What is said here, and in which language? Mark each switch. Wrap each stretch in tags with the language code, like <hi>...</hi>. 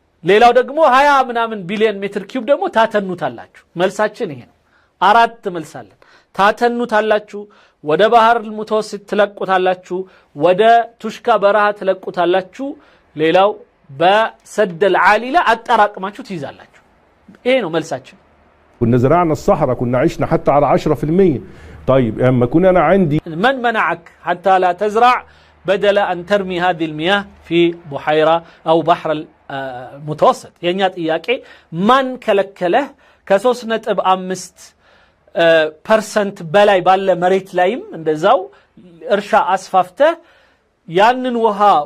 <am>ሌላው ደግሞ 20 ምናምን ቢሊዮን ሜትር ኪዩብ ደግሞ ታተኑታላችሁ። መልሳችን ይሄ ነው። 4 መልሳለን። ታተኑታላችሁ፣ ወደ ባህር المتوسط ትለቁታላችሁ፣ ወደ ቱሽካ በረሃ ትለቁታላችሁ፣ ሌላው በሰደል ዓሊ ላይ አጠራቅማችሁ ትይዛላችሁ። ይሄ ነው መልሳችን።</am> <ar>كنا زرعنا الصحراء، كنا عشنا حتى على 10%. طيب اما كنا انا عندي من منعك حتى لا تزرع بدل ان ترمي هذه المياه في بحيره او بحر المتوسط؟</ar> <am>የኛ ጥያቄ ማን ከለከለህ ከ3.5% በላይ ባለ መሬት ላይም እንደዛው እርሻ አስፋፍተህ ያንን ውሃ</am>